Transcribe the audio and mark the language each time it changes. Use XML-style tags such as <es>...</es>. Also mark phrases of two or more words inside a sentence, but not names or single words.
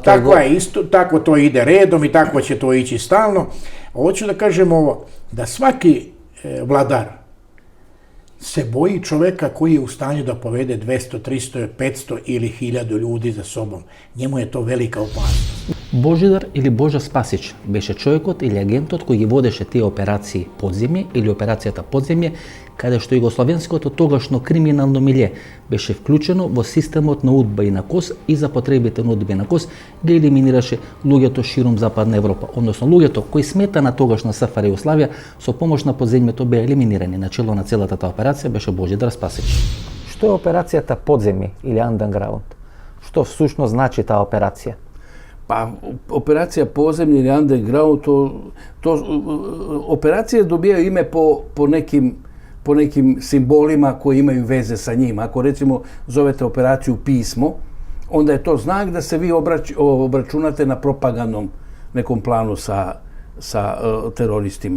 <sr>tako je isto, tako to ide redom i tako će to ići stalno. Hoću da kažem ovo, da svaki vladar se boji čoveka koji je u stanju da povede 200, 300, 500 ili 1000 ljudi za sobom. Njemu je to velika opasnost.</sr> <mk>Божидар или Божа Спасич беше човекот или агентот кој ги водеше тие операции Подземје или операцијата Подземје, каде што југословенското тогашно криминално милје беше вклучено во системот на УДБА и на КОС и за потребите на УДБА и на КОС ги елиминираше луѓето ширум Западна Европа, односно луѓето кои смета на тогашна СФР Југославија со помош на Подземјето беа елиминирани. Начело на целата таа операција беше Божидар Спасич. Што е операцијата Подземје или Underground? Што всушност значи таа операција?</mk> <sr>Pa, operacija Podzemlje ili Underground, operacije dobijaju ime po nekim simbolima koji imaju veze sa njim. Ako recimo zovete operaciju Pismo, onda je to znak da se vi obračunate na propagandnom nekom planu sa teroristima.</sr>